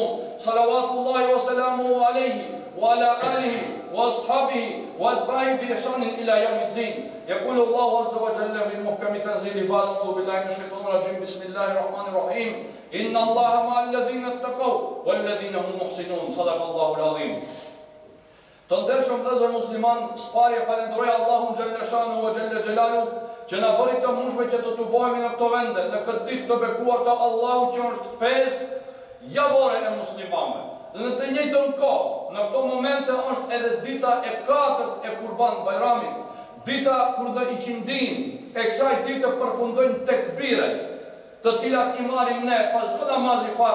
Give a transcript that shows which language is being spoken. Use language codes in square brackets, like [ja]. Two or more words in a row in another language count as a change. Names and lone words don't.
[ar] صلوات الله وسلامه عليه وعلى آله وأصحابه وأتباعه بإحسان إلى يوم الدين. يقول الله عز وجل في محكم تنزيله بعد أعوذ بالله من الشيطان الرجيم بسم الله الرحمن الرحيم إن الله مع الذين اتقوا والذين هم محسنون. صدق الله العظيم. [sq] Të ndershëm vëllezër musliman, sparje falenderoj Allahun [ar] جل شأنه وجل جلاله [sq] që na bëri të mundshme që të tubohemi në këto vende, në këtë ditë të bekuar të Allahut që është festë javore e muslimanëve. Dhe në të njëjtën kohë, në këto momente është edhe dita e 4 e Kurban Bayramit, dita kur në iqindin e kësaj dite përfundojnë tekbiret, të cilat i marrim ne pas çdo namazi fars.